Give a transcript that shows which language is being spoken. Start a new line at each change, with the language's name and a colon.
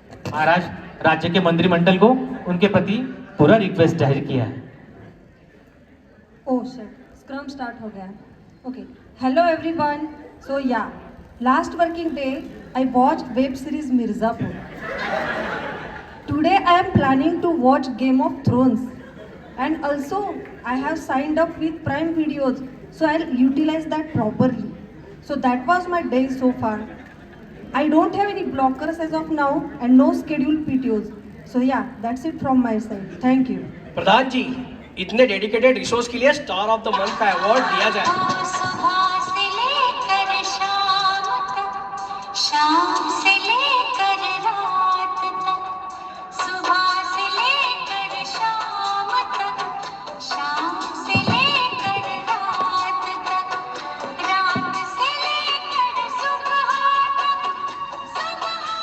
Hindi: महाराज, राज्य के मंत्रिमंडल को उनके प्रति पूरा रिक्वेस्ट जाहिर किया है. ओह शिट, स्क्रम स्टार्ट हो गया.
English: Okay, hello everyone. So yeah, last working day I watched web series Mirzapur. Today I am planning to watch Game of Thrones, and also I have signed up with Prime Videos, so I'll utilize that properly. So that was my day so far. I don't have any blockers as of now and no scheduled PTOs. So yeah, that's it from my side. Thank you.
Hindi: प्रधान जी, इतने dedicated resource के लिए
English: star of the month
Hindi: का award दिया जाए। सुबह से लेकर शाम तक, शाम से लेकर रात तक, सुबह से लेकर शाम तक, शाम से लेकर रात तक, रात से लेकर सुबह तक, सुबह।